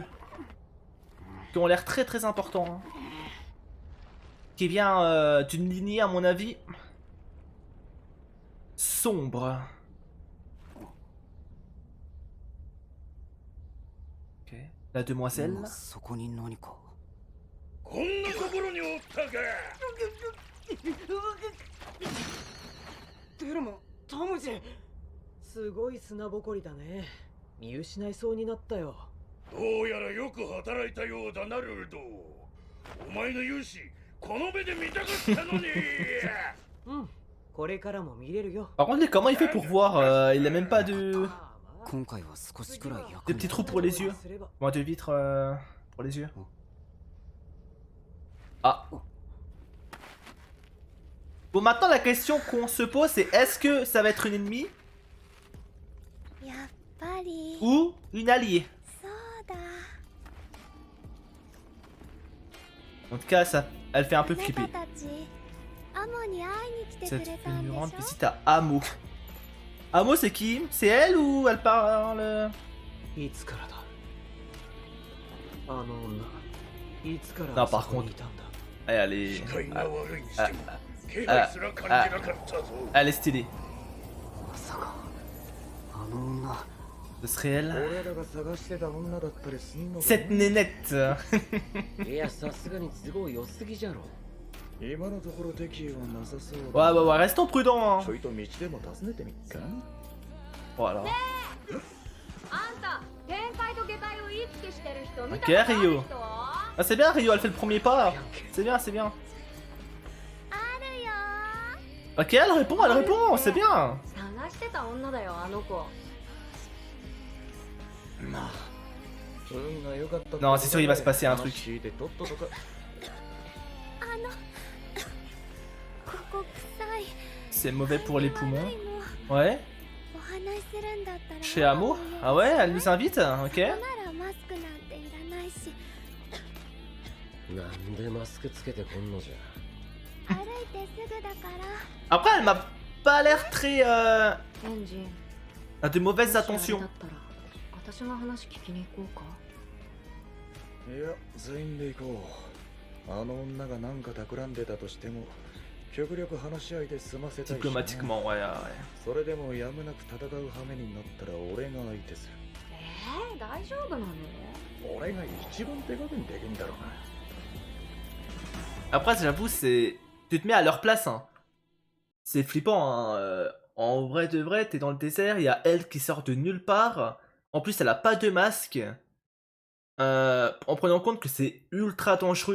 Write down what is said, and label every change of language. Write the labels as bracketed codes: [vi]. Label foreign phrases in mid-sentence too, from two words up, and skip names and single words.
[fr] Qui ont l'air très très importants. Hein. Qui vient d'une lignée, à mon avis, sombre. Ok. La demoiselle. [ja] そこに何か。こんなところにおったか。テルモ、トムジン、すごい砂ぼこりだね。見失いそうになったよ。どうやらよく働いたようだな、ルルド。お前の勇姿、この目で見たかったのに。うん、これからも見れるよ。 [fr] Par contre, comment il fait pour voir il a même pas de... [ja] 今回は少しくらい役 [fr] Des petits trous pour les yeux. Bon, de vitres pour les yeux. Ah. Bon, maintenant la question qu'on se pose c'est est-ce que ça va être une ennemie [ja] やっぱり [fr] ou une alliée? [ja] そうだ。 [fr] En tout cas, ça, elle fait un peu [ja] あな [fr] flipper. [ja] たたちアモに会いに来てく [fr] Cette [ja] れたんで [fr] fulgurante [ja] しょ [fr] visite à Amo. Amo, c'est qui? C'est elle ou elle parle? [ja] いつからだ。あの女、いつから [fr] Non, [ja] あそ [fr] par [ja] こ [fr] contre, [ja] にいたんだ。 [fr] elle est... [ja] 視界が悪いにしても [fr] ah, [ja] 気配すら感じなかったぞ。 [fr] Elle est stylée. [ja] まさかあの女 [fr] Ce serait elle? [ja] 俺らが探してた女だったりすんのか [fr] Cette nénette. [ja] いや、さすがに都合良すぎじゃろ。今のところ敵意はなさそう [fr] Ouais, ouais, ouais, restons prudents. [ja] ちょいと道でも訪ねてみっか [fr] Voilà. [ja] あんた天界と下界を行き来してる人見た [fr] Ok, [ja] ことある Rio. 人 [fr] Ah, c'est bien, Rio, elle fait le premier pas. C'est bien, c'est bien. [ja] あるよ [fr] Ok, elle répond, c'est bien. [ja] 探してた女だよあの子。運が良かった [fr] Non, c'est sûr, il va se passer un truc. [ja] 話聞いてとっととかあのここ臭い。 [fr] C'est mauvais pour les poumons. [ja] 悪いも [fr] Ouais. [ja] お話しするんだったら [fr] Chez Amo? Ah ouais, elle nous invite? Ok. [ja] ここならマスクなんていらないし、なんでマスクつけてこんのじゃ。歩いてすぐだから。 [fr] Après, elle m'a pas l'air très... [ja] エンジン [fr] a de mauvaises [ja] だ [fr] attentions. [ja] ったら私の話聞きに行こうか。いや全員で行こうあの女が何か企んでたとしても極力話し合いで済ませたいしな [fr] Diplomatiquement, ouais, ouais. [ja] それでもやむなく戦う羽目になったら俺が相手する大丈夫なの？俺が一番手加減できんだろうな [fr] Après, j'avoue, c'est... Tu te mets à leur place, hein. C'est flippant, hein. En vrai de vrai, t'es dans le désert, il y a elle qui sort de nulle part. En plus, elle a pas de masque. En prenant en compte que c'est ultra dangereux.